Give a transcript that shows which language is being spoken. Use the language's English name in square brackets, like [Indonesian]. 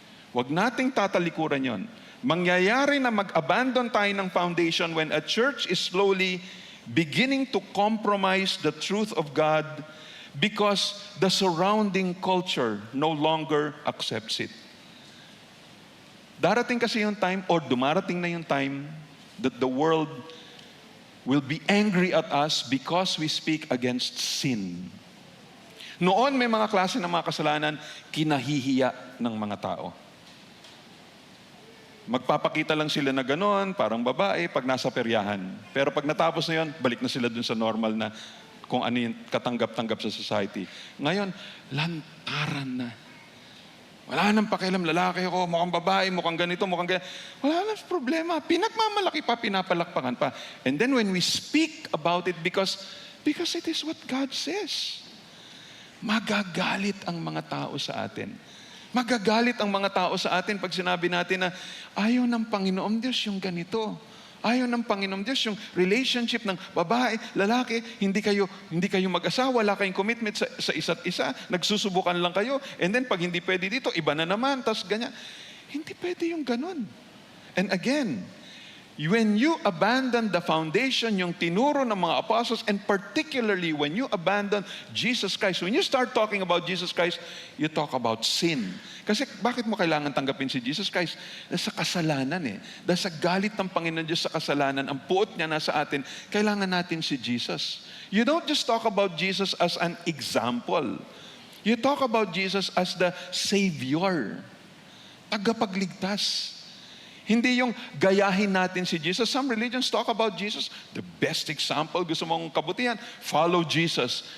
[Filipino] Huwag nating tatalikuran yon. Mangyayari na mag-abandon tayo ng foundation [English] when a church is slowly beginning to compromise the truth of God because the surrounding culture no longer accepts it. [Filipino] Darating kasi yung time, [English] or [Filipino] dumarating na yung time, [English] that the world will be angry at us because we speak against sin. [Filipino] Noon may mga klase ng mga kasalanan, kinahihiya ng mga tao. Magpapakita lang sila na gano'n, parang babae, pag nasa peryahan. Pero pag natapos na yun, balik na sila dun sa normal na kung ano yung katanggap-tanggap sa society. Ngayon, lantaran na. Wala nang pakialam, lalaki ako, mukhang babae, mukhang ganito, mukhang ganito. Wala nang problema. Pinagmamalaki pa, pinapalakpakan pa. [English] And then when we speak about it, because it is what God says, [Filipino] magagalit ang mga tao sa atin. Magagalit ang mga tao sa atin pag sinabi natin na ayaw ng Panginoon Diyos yung ganito. Ayaw ng Panginoon Diyos yung relationship ng babae, lalaki, hindi kayo mag-asawa, wala kayong commitment sa isa't isa, nagsusubukan lang kayo, and then pag hindi pwede dito, iba na naman, tas ganyan. Hindi pwede yung ganun. [English] And again, when you abandon the foundation, [Filipino] yung tinuro ng mga apostles, [English] and particularly when you abandon Jesus Christ, when you start talking about Jesus Christ, you talk about sin. [Filipino] Kasi bakit mo kailangan tanggapin si Jesus Christ? Dahil sa kasalanan eh. Dahil sa galit ng Panginoon Diyos sa kasalanan, ang puot niya nasa atin, kailangan natin si Jesus. [English] You don't just talk about Jesus as an example. You talk about Jesus as the Savior, tagapagligtas. [Filipino] Hindi yung gayahin natin si Jesus. [English] Some religions talk about Jesus. The best example, [Filipino] gusto mong kabutihan, [English] follow Jesus.